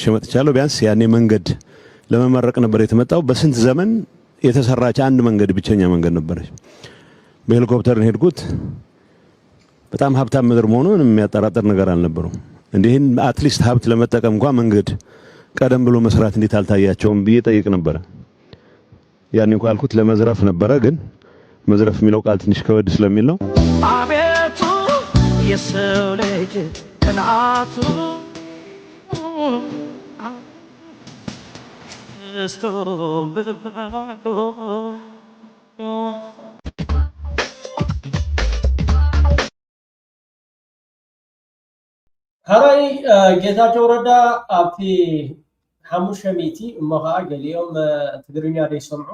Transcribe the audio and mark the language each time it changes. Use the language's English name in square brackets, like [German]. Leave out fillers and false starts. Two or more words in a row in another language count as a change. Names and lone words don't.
[Amharic] መጥቻለሁ። ቢያንስ ያኔ መንገድ ለመመረቅ ነበር የተመጣው። በስንት ዘመን የተሰራች አንድ መንገድ ብቸኛ መንገድ ነበረች። በሄሊኮፕተር ሄድኩት። በጣም ሀብታም ምድር መሆኑን የሚያጠራጥር ነገር አልነበረው። እንዲህን አትሊስት ሀብት ለመጠቀም እንኳን መንገድ ቀደም ብሎ መስራት እንዴት አልታያቸውም ብዬ ጠይቅ ነበር። ያኔ እንኳን አልኩት ለመዝረፍ ነበረ፣ ግን መዝረፍ የሚለው ቃል ትንሽ ከወድ ስለሚል ነው። አቤቱ የሰው ልጅ ቅንዓቱ [Tigrinya] هراي ጌታቸው ረዳ አብቲ ሓሙሽተ ሚእቲ እሞ ከዓ ገሊኦም ትግርኛ ዘይሰምዑ